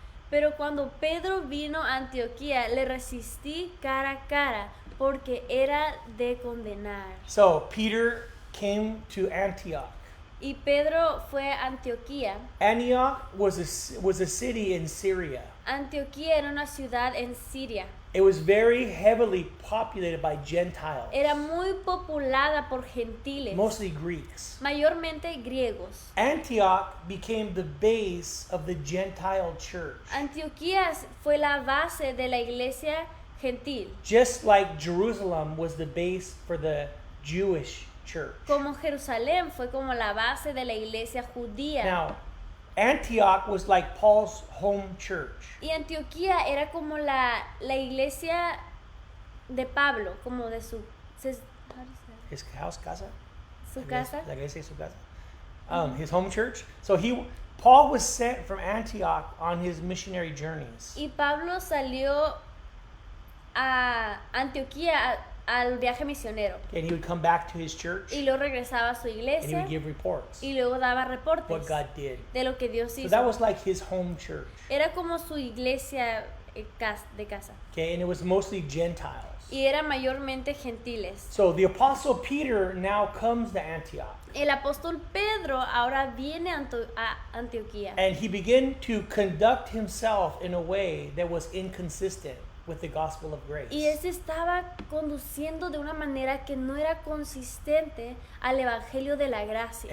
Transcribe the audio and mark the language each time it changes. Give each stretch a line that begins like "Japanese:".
Spanish: Pero cuando Pedro vino a Antioquía, le resistí cara a cara, porque era de condenar.
English: So Peter came to Antioch.
Spanish: Y Pedro fue a Antioquía.
English: Antioch was a city in Syria.
Spanish: Antioquía era una ciudad en Siria.
English: It was very heavily populated by Gentiles,
Spanish: Era muy populada por gentiles,
English: mostly Greeks.
Spanish: mayormente griegos.
English: Antioch became the base of the Gentile church,
Spanish: Antioquía fue la base de la iglesia gentil,
English: just like Jerusalem was the base for the Jewish church.
Spanish: como Jerusalén fue como la base de la iglesia judía.
English: Now, Antioch was like Paul's home church.
Spanish: Y Antioquía era como la iglesia de Pablo, como de su
English: His house, casa?
Spanish: su casa.
English: Like I say,
Spanish: su casa?
English: His home church. So Paul was sent from Antioch on his missionary journeys.
Spanish: Y Pablo salió a Antioquía al viaje misionero.
English: And he would come back to his church
Spanish: Y luego regresaba a su
English: and he
Spanish: iglesia
English: would give reports
Spanish: y luego daba
English: what
Spanish: reportes
English: God did.
Spanish: de lo que Dios
English: So
Spanish: hizo.
English: that was like his home church.
Spanish: Era como su iglesia de casa.
English: Okay, and it was mostly Gentiles.
Spanish: Y era mayormente gentiles.
English: So the apostle Peter now comes to Antioch,
Spanish: El apóstol Pedro ahora viene a Antioquía.
English: and he began to conduct himself in a way that was inconsistent with the gospel of grace.
Spanish: Y él se estaba conduciendo de una manera que no era consistente al evangelio de la gracia.